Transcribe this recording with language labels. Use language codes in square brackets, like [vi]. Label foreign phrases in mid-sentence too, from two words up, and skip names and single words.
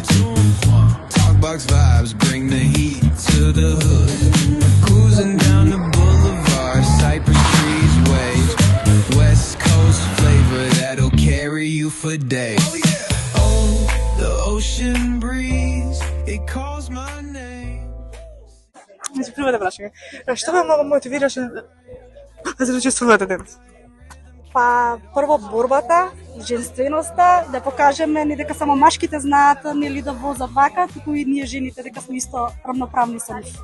[en] Talkbox vibes, bring the heat to the hood. Cruising down the boulevard, Cypress trees wave. West Coast flavor that'll carry you for days. Oh, the ocean breeze, it calls my name. [mk] Прво да прашам. Што ве мотивираше да учествувате денес? Па, прво борбата, женственоста, да покажеме не дека само машките знаат нели да возат вака, туку и ние жените дека сме исто равноправни со нив.